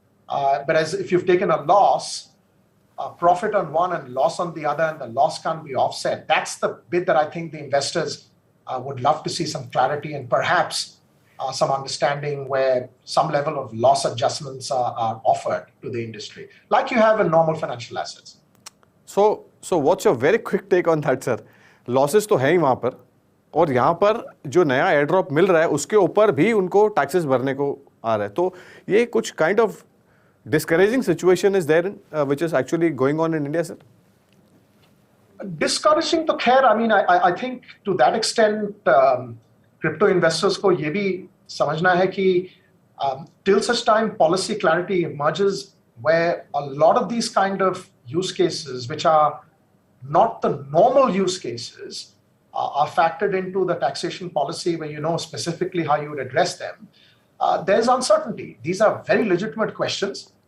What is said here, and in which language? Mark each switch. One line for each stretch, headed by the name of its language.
English: But if you've taken a loss, profit on one and loss on the other, and the loss can't be offset, that's the bit that I think the investors would love to see some clarity and perhaps some understanding where some level of loss adjustments are offered to the industry, like you have in normal financial assets. So what's your very quick take on that, sir?
Hindi: Losses तो हैं ही वहाँ पर, और यहाँ पर जो नया airdrop मिल रहा है उसके ऊपर भी उनको टैक्सेस भरने को आ रहा है, तो ये कुछ kind of
English: discouraging situation is there which is actually going on in India, sir? Discouraging to khair, I mean, I think to that extent, crypto investors
Hindi: को ये भी समझना है कि
English: till such time policy clarity emerges where a lot of these kind of use cases, which are not the normal use cases, are factored into the taxation policy where you know specifically how you would address them. There's uncertainty. These are very legitimate questions.